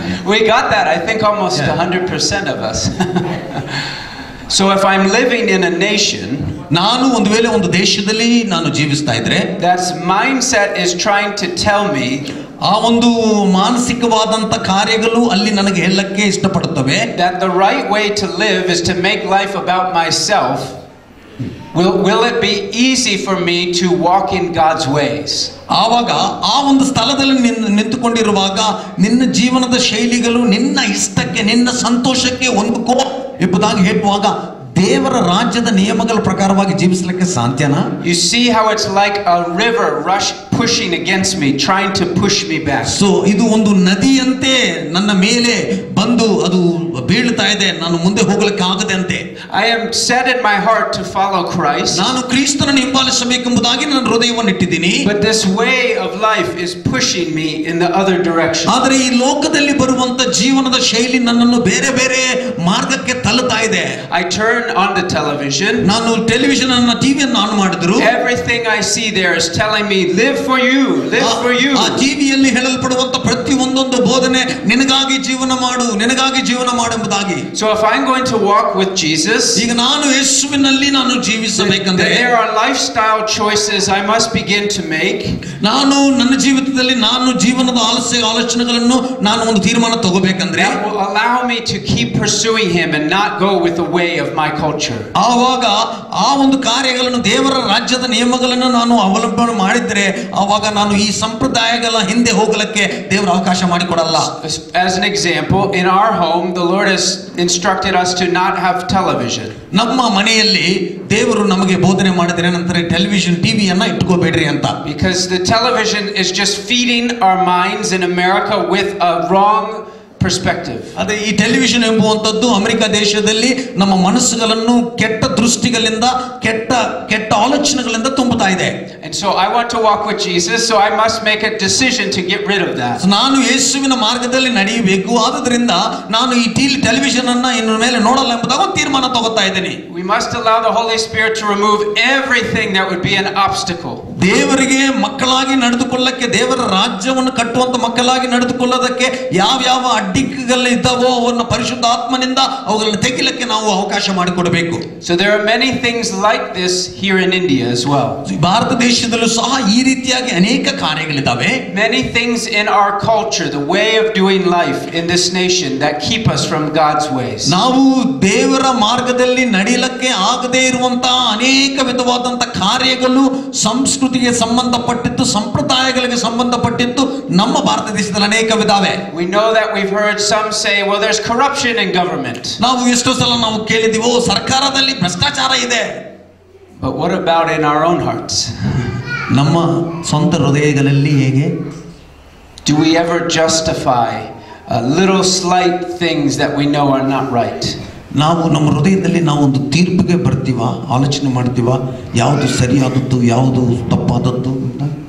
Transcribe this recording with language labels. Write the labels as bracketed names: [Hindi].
[English] We got that, I think almost 100% of us. So if I'm living in a nation, [Kannada] ನಾನು ಒಂದು ವೇಳೆ ಒಂದು ದೇಶದಲ್ಲಿ ನಾನು ಜೀವಿಸ್ತಾ ಇದ್ರೆ, [English] that mindset is trying to tell me, [Kannada] ಆ ಒಂದು ಮಾನಸಿಕವಾದಂತ ಕಾರ್ಯಗಳು ಅಲ್ಲಿ ನನಗೆ ಹೇಳಕ್ಕೆ ಇಷ್ಟಪಡುತ್ತವೆ, [English] that the right way to live is to make life about myself. Will it be easy for me to walk in God's ways? [Kannada] ಆವಾಗ ಆ ಒಂದು ಸ್ಥಳದಲ್ಲಿ ನಿಂತುಕೊಂಡಿರುವಾಗ ನಿನ್ನ ಜೀವನದ ಶೈಲಿಗಳು ನಿನ್ನ ಇಷ್ಟಕ್ಕೆ ನಿನ್ನ ಸಂತೋಷಕ್ಕೆ ಹೊಂದಿಕೋ ಎಂಬುದಾಗಿ ಹೇಳುವಾಗ ದೇವರ ರಾಜ್ಯದ ನಿಯಮಗಳ ಪ್ರಕಾರವಾಗಿ ಜೀವಿಸಲಿಕ್ಕೆ ಸಾಧ್ಯನಾ? [English] You see how it's like a river pushing against me, trying to push me back. [Kannada] So ಇದು ಒಂದು ನದಿಯಂತೆ ನನ್ನ ಮೇಲೆ ಬಂದು ಅದು ಬೀಳ್ತಾ ಇದೆ, ನಾನು ಮುಂದೆ ಹೋಗಲಿಕ್ಕೆ ಆಗದೆ ಅಂತೆ. [English] I am set in my heart to follow Christ. [Kannada] ನಾನು ಕ್ರಿಸ್ತನನ್ನು ಹಿಂಬಾಲಿಸಬೇಕೆಂಬುದಾಗಿ ನನ್ನ ಹೃದಯವನ್ನು ಇಟ್ಟಿದ್ದೀನಿ. [English] But this way of life is pushing me in the other direction. [Kannada] ಆದರೆ ಈ ಲೋಕದಲ್ಲಿ ಬರುವಂತ ಜೀವನದ ಶೈಲಿ ನನ್ನನ್ನು ಬೇರೆ ಬೇರೆ ಮಾರ್ಗಕ್ಕೆ ತಳ್ಳುತ್ತಾ ಇದೆ. [English] I turn on the television. [Kannada] ನಾನು ಟೆಲಿವಿಷನ್ ಅನ್ನು ಟಿವಿಯನ್ನು ಆನ್ ಮಾಡಿದ್ರು, [English] everything I see there is telling me live for you, live for you. [Kannada] ಆ ಟಿವಿಯಲ್ಲಿ ಹೇಳಲ್ಪಡುವಂತ ಪ್ರತಿ ಒಂದೊಂದು ಬೋಧನೆ ನಿನಗಾಗಿ ಜೀವನ ಮಾಡು, ನಿನಗಾಗಿ ಜೀವನ ಮಾಡು ಎಂಬುದಾಗಿ. [English] So if I'm going to walk with Jesus, [Kannada] ಈಗ ನಾನು ಯೇಸುವಿನಲ್ಲಿ ನಾನು ಜೀವಿಸಬೇಕಂದ್ರೆ [English] there are lifestyle choices I must begin to make. [Kannada] ನಾನು ನನ್ನ ಜೀವಿತದಲ್ಲಿ ನಾನು ಜೀವನದ ಆಲೋಚನೆಗಳನ್ನು ನಾನು ಒಂದು ತೀರ್ಮಾನ ತಗೋಬೇಕಂದ್ರೆ [English] that will allow me to keep pursuing him and not go with the way of my culture. [Kannada] ಆವಾಗ ಆ ಒಂದು ಕಾರ್ಯಗಳನ್ನು ದೇವರ ರಾಜ್ಯದ ನಿಯಮಗಳನ್ನು ನಾನು ಅವಲಂಬನೆ ಮಾಡಿದ್ರೆ ಆವಾಗ ನಾನು ಈ ಸಂಪ್ರದಾಯಗಳ ಹಿಂದೆ ಹೋಗಲಿಕ್ಕೆ ದೇವರ ಅವಕಾಶ ಮಾಡಿಕೊಡಲ್ಲ. [English] As an example, in our home the Lord has instructed us to not have television. [Kannada] ನಮ್ಮ ಮನೆಯಲ್ಲಿ ದೇವರು ನಮಗೆ ಬೋಧನೆ ಮಾಡಿದ್ರೆ ನಂತರ ಟೆಲಿವಿಷನ್ ಟಿವಿಯನ್ನ ಇಟ್ಕೋಬೇಡ್ರಿ ಅಂತ. [English] Because the television is just feeding our minds in America with a wrong perspective. [Kannada] ಅದೇ ಈ ಟೆಲಿವಿಷನ್ ಎಂಬುವಂತದ್ದು ಅಮೆರಿಕ ದೇಶದಲ್ಲಿ ನಮ್ಮ ಮನಸ್ಸುಗಳನ್ನು ಕೆಟ್ಟ ದೃಷ್ಟಿಗಳಿಂದ ಕೆಟ್ಟ ಆಲೋಚನೆಗಳಿಂದ ತುಂಬುತ್ತಾ ಇದೆ. [English] And so I want to walk with Jesus, so I must make a decision to get rid of that. [Kannada] ನಾನು ಯೇಸುವಿನ ಮಾರ್ಗದಲ್ಲಿ ನಡೆಯಬೇಕು, ಆದುದರಿಂದ ನಾನು ಈ ಟೆಲಿವಿಷನ್ ಅನ್ನ ಇನ್ನು ಮೇಲೆ ನೋಡಲ್ಲ ಎಂಬುದಾಗಿ ಒಂದು ತೀರ್ಮಾನ ತಗೋತಾ ಇದ್ದೀನಿ. [English] We must allow the Holy Spirit to remove everything that would be an obstacle. [Kannada] ದೇವರಿಗೆ ಮಕ್ಕಳಾಗಿ ನಡೆದುಕೊಳ್ಳಕ್ಕೆ, ದೇವರ ರಾಜ್ಯವನ್ನು ಕಟ್ಟುವಂತ ಮಕ್ಕಳಾಗಿ ನಡೆದುಕೊಳ್ಳೋದಕ್ಕೆ ಯಾವ ಅಡ್ಡಿಗಳು ಇದ್ದಾವೋ ಅವನ್ನ ಪರಿಶುದ್ಧಾತ್ಮನಿಂದ ಅವುಗಳನ್ನು ತೆಗಿಲಿಕ್ಕೆ ನಾವು ಅವಕಾಶ ಮಾಡಿಕೊಡಬೇಕು. [English] So there are many things like this here in India as well. [Kannada] Bharat ದೇಶದಲ್ಲೂ ಸಹ ಈ ರೀತಿಯಾಗಿ ಅನೇಕ ಕಾರ್ಯಗಳಿದ್ದಾವೆ. [English] Many things in our culture, the way of doing life in this nation that keep us from God's ways. [Kannada] ನಾವು ದೇವರ ಮಾರ್ಗದಲ್ಲಿ ನಡೆಯಲಿಕ್ಕೆ ಆಗದೇ ಇರುವಂತಹ ಅನೇಕ ವಿಧವಾದಂತ ಕಾರ್ಯಗಳು ಸಂಸ್ಕೃತಿಗೆ ಸಂಬಂಧಪಟ್ಟಿದ್ದು, ಸಂಪ್ರದಾಯಗಳಿಗೆ ಸಂಬಂಧಪಟ್ಟಿದ್ದು ನಮ್ಮ ಭಾರತ ದೇಶದಲ್ಲಿ ಅನೇಕ ವಿಧಾವೆ. [English] We know that we've heard some say, well, there's corruption in government. [Kannada] ನಾವು ಎಷ್ಟೋ ಸಲ ನಾವು ಕೇಳಿದೀವೋ ಸರ್ಕಾರದಲ್ಲಿ ಭ್ರಷ್ಟಾಚಾರ ಇದೆ. [English] But what about in our own hearts? [Kannada] ನಮ್ಮ ಸ್ವಂತ ಹೃದಯಗಳಲ್ಲಿ ಹೇಗೆ? [English] Do we ever justify little slight things that we know are not right? [Kannada] ನಾವು ನಮ್ಮ ಹೃದಯದಲ್ಲಿ ನಾವು ಒಂದು ತೀರ್ಪಿಗೆ ಬರ್ತೀವ, ಆಲೋಚನೆ ಮಾಡ್ತೀವ ಯಾವುದು ಸರಿಯಾದದ್ದು ಯಾವುದು ತಪ್ಪಾದದ್ದು ಅಂತ.